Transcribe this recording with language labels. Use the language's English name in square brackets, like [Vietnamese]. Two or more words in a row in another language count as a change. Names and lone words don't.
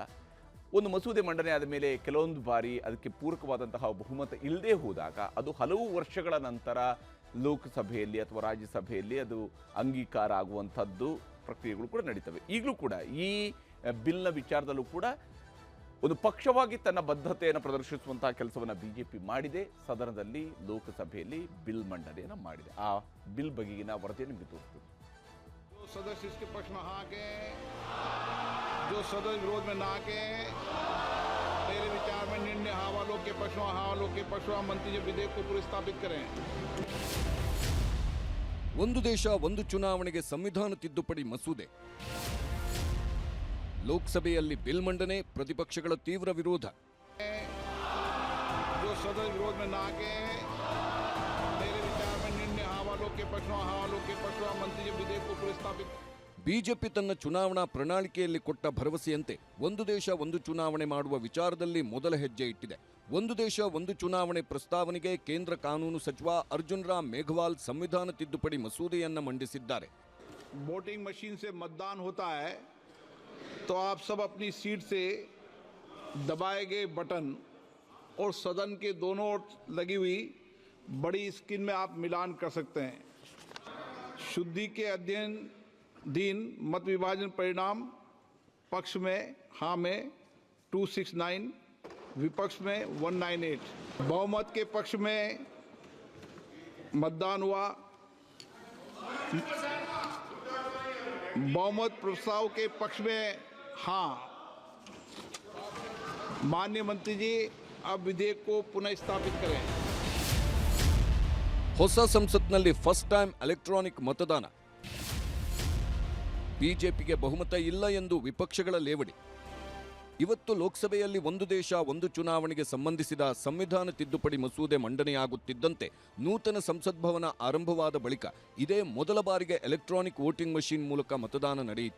[Kannada] ಒಂದು ಮಸೂದೆ ಮಂಡನೆ ಆದ ಮೇಲೆ ಕೆಲವೊಂದು ಬಾರಿ ಅದಕ್ಕೆ ಪೂರಕವಾದಂತಹ ಬಹುಮತ ಇಲ್ಲದೆ ಹೋದಾಗ ಅದು ಹಲವು ವರ್ಷಗಳ ನಂತರ ಲೋಕಸಭೆಯಲ್ಲಿ ಅಥವಾ ರಾಜ್ಯಸಭೆಯಲ್ಲಿ ಅದು ಅಂಗೀಕಾರ ಆಗುವಂಥದ್ದು ಪ್ರಕ್ರಿಯೆಗಳು ಕೂಡ ನಡೀತವೆ. ಈಗಲೂ ಕೂಡ ಈ ಬಿಲ್ನ ವಿಚಾರದಲ್ಲೂ ಕೂಡ ಒಂದು ಪಕ್ಷವಾಗಿ ತನ್ನ ಬದ್ಧತೆಯನ್ನು ಪ್ರದರ್ಶಿಸುವಂತಹ ಕೆಲಸವನ್ನು ಬಿಜೆಪಿ ಮಾಡಿದೆ. ಸದನದಲ್ಲಿ ಲೋಕಸಭೆಯಲ್ಲಿ ಬಿಲ್ ಮಂಡನೆಯನ್ನು ಮಾಡಿದೆ. ಆ ಬಿಲ್ ಬಗೆಗಿನ ವರದಿಯನ್ನು ನಿಮಗೆ ತೋರಿಸ್ತೀವಿ. [Hindi] सदस्य इसके पक्ष में हाँ के, जो सदस्य विरोध में ना के, मेरे विचार में निर्णय हाँ वालों के पक्ष में हाँ वालों के पक्ष में मंत्री जी विधेयक को पुरस्तापित करें. [Kannada] ಒಂದು ದೇಶ ಒಂದು ಚುನಾವಣೆಗೆ ಸಂವಿಧಾನ ತಿದ್ದುಪಡಿ ಮಸೂದೆ. ಲೋಕಸಭೆಯಲ್ಲಿ ಬಿಲ್ ಮಂಡನೆ, ಪ್ರತಿಪಕ್ಷಗಳ ತೀವ್ರ ವಿರೋಧ. [Hindi] जो सदस्य विरोध में ना के, मेरे विचार में निर्णय हाँ वालों के पक्ष में हाँ वालों के पक्ष में मंत्री जी विधेयक को पुरस्तापित. [Kannada] ಬಿಜೆಪಿ ತನ್ನ ಚುನಾವಣಾ ಪ್ರಣಾಳಿಕೆಯಲ್ಲಿ ಕೊಟ್ಟ ಭರವಸೆಯಂತೆ ಒಂದು ದೇಶ ಒಂದು ಚುನಾವಣೆ ಮಾಡುವ ವಿಚಾರದಲ್ಲಿ ಮೊದಲ ಹೆಜ್ಜೆ ಇಟ್ಟಿದೆ. ಒಂದು ದೇಶ ಒಂದು ಚುನಾವಣೆ ಪ್ರಸ್ತಾವನೆಗೆ ಕೇಂದ್ರ ಕಾನೂನು ಸಚಿವ ಅರ್ಜುನ್ ರಾಮ್ ಮೇಘವಾಲ್ ಸಂವಿಧಾನ ತಿದ್ದುಪಡಿ ಮಸೂದೆಯನ್ನು ಮಂಡಿಸಿದ್ದಾರೆ. [English] voting machine [Hindi] से मतदान होता है तो आप सब अपनी सीट से दबाए गए बटन और सदन के दोनों ओर लगी हुई बड़ी स्क्रीन में आप मिलान कर सकते हैं. शुद्धि के अधीन मत विभाजन परिणाम पक्ष में हाँ में 269, विपक्ष में 198. बहुमत के पक्ष में मतदान हुआ. बहुमत प्रस्ताव के पक्ष में हाँ. माननीय मंत्री जी अब विधेयक को पुनः स्थापित करें. [Kannada] ಹೊಸ ಸಂಸತ್ನಲ್ಲಿ [English] first time electronic [Kannada] ಮತದಾನ. ಬಿಜೆಪಿಗೆ ಬಹುಮತ ಇಲ್ಲ ಎಂದು ವಿಪಕ್ಷಗಳ ಲೇವಡಿ. ಇವತ್ತು ಲೋಕಸಭೆಯಲ್ಲಿ ಒಂದು ದೇಶ ಒಂದು ಚುನಾವಣೆಗೆ ಸಂಬಂಧಿಸಿದ ಸಂವಿಧಾನ ತಿದ್ದುಪಡಿ ಮಸೂದೆ ಮಂಡನೆಯಾಗುತ್ತಿದ್ದಂತೆ ನೂತನ ಸಂಸತ್ ಭವನ ಆರಂಭವಾದ ಬಳಿಕ ಇದೇ ಮೊದಲ ಬಾರಿಗೆ [English] electronic voting machine [Kannada] ಮೂಲಕ ಮತದಾನ ನಡೆಯಿತು.